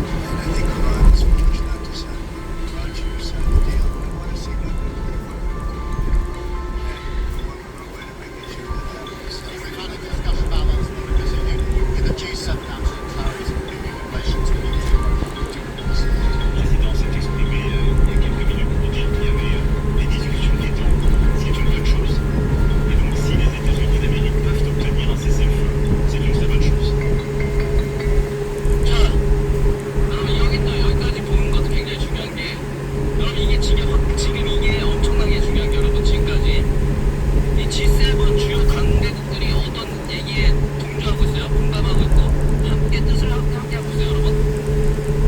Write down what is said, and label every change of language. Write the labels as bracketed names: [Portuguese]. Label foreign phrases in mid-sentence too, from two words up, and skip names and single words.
[English] And I think Iran is foolish not to sign it. Iran should sign the deal. I want to see no nuclear weapon. And we're working our way to making sure that happens. We've had a discussion about that this morning because in the G7 Council, Clary's in relation to the nuclear weapons. [French] Le président s'est exprimé il y a quelques minutes pour dire qu'il y avait des discussions qui étaient en cours, ce qui est une bonne chose. Et donc si les États-Unis d'Amérique peuvent obtenir un cessez-le-feu, c'est une très bonne chose. [Korean] 자, 여러분 여기까지 보는 것도 굉장히 중요한 게, 여러분 이게 지금 이게 엄청나게 중요한 게, 여러분 지금까지 이 G7 주요 강대국들이 어떤 얘기에 동조하고 있어요? 공감하고 있고 함께 뜻을 함께 하고 있어요, 여러분.